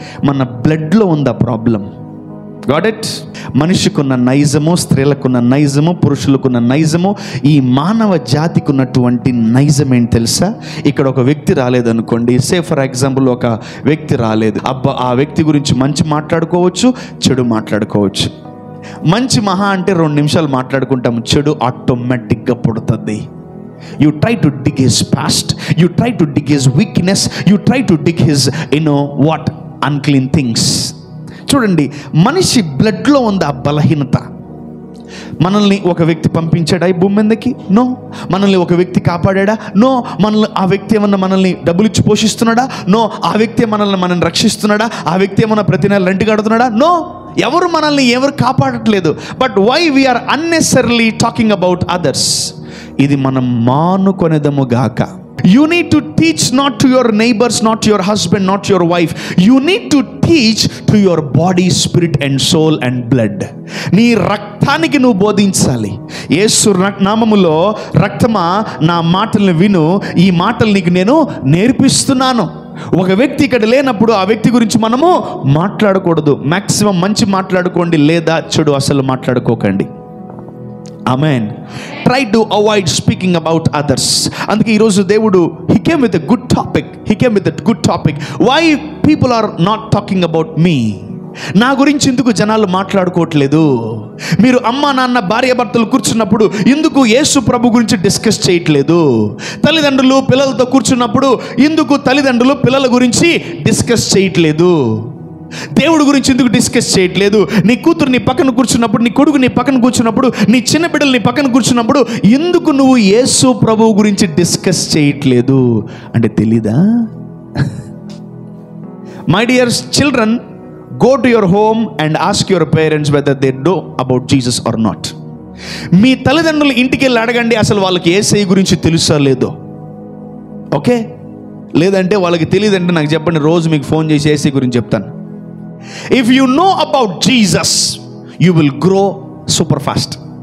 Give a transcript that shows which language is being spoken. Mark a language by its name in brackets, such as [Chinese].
[Telugu] మన బ్లడ్లో ఉంది ఆ ప్రాబ్లం. [English] Got it? [Telugu] మనిషికున్న నైజము, స్త్రీలకున్న నైజము, పురుషులకున్న నైజము, ఈ మానవ జాతికి ఉన్నటువంటి నైజం ఏంటి తెలుసా? ఇక్కడ ఒక వ్యక్తి రాలేదనుకోండి, [English] say for example [Telugu] ఒక వ్యక్తి రాలేదు, ఆ వ్యక్తి గురించి మంచి మాట్లాడుకోవచ్చు, చెడు మాట్లాడుకోవచ్చు. మంచి మహా అంటే 2 నిమిషాలు మాట్లాడుకుంటాము, చెడు ఆటోమేటిక్గా పుడుతుంది. [English] You try to dig his past, you try to dig his weakness, you try to dig his unclean things. [Telugu] చూడండి, మనిషి బ్లడ్లో ఉంది ఆ బలహీనత. మనల్ని ఒక వ్యక్తి పంపించాడా ఈ భూమి మీదకి? నో. మనల్ని ఒక వ్యక్తి కాపాడా? నో. ఆ వ్యక్తి ఏమన్నా మనల్ని డబ్బులు ఇచ్చి పోషిస్తున్నాడా? నో. ఆ వ్యక్తి మనల్ని రక్షిస్తున్నాడా? ఆ వ్యక్తి ఏమన్నా ప్రతి నెల రెంట్ కడుతున్నాడా? నో. ఎవరు కాపాడట్లేదు. [English] But why we are unnecessarily talking about others? [Telugu] ఇది మనం మానుకొనేదము గాక. [English] You need to teach not to your neighbors, not to your husband, not to your wife. You need to teach to your body, spirit and soul and blood. [Telugu] నీ రక్తానికి నువ్వు బోధించాలి. యేసు నామములో, రక్తమా నా మాటలను విను, ఈ మాటలు నీకు నేను నేర్పిస్తున్నాను. ఒక వ్యక్తి ఇక్కడ లేనప్పుడు ఆ వ్యక్తి గురించి మనము మాట్లాడకూడదు. మ్యాక్సిమం మంచి మాట్లాడుకోండి, లేదా చెడు అసలు మాట్లాడుకోకండి. [English] Amen. Try to avoid speaking about others. [Telugu] అందుకే ఈరోజు దేవుడు [English] he came with a good topic. Why people are not talking about me? [Telugu] నా గురించి ఎందుకు జనాలు మాట్లాడుకోవట్లేదు? మీరు అమ్మ నాన్న భార్యాభర్తలు కూర్చున్నప్పుడు ఎందుకు యేసు ప్రభు గురించి డిస్కస్ చేయట్లేదు? తల్లిదండ్రులు పిల్లలతో కూర్చున్నప్పుడు ఎందుకు తల్లిదండ్రులు పిల్లల గురించి డిస్కస్ చేయట్లేదు? దేవుడి గురించి ఎందుకు డిస్కస్ చేయట్లేదు? నీ కూతురు నీ పక్కన కూర్చున్నప్పుడు, నీ కొడుకు నీ పక్కన కూర్చున్నప్పుడు, నీ చిన్న బిడ్డలు నీ పక్కన కూర్చున్నప్పుడు ఎందుకు నువ్వు యేసు ప్రభువు గురించి డిస్కస్ చేయట్లేదు అంటే తెలీదా? [English] My dear children, go to your home and ask your parents whether they know about Jesus or not. [Telugu] మీ తల్లిదండ్రులు ఇంటికి వెళ్ళి అడగండి అసలు వాళ్ళకి యేసయ్య గురించి తెలుసా లేదో. ఓకే, లేదంటే వాళ్ళకి తెలియదంటే నాకు చెప్పండి, రోజు మీకు ఫోన్ చేసి యేసయ్య గురించి చెప్తాను. [English] If you know about Jesus you will grow super fast.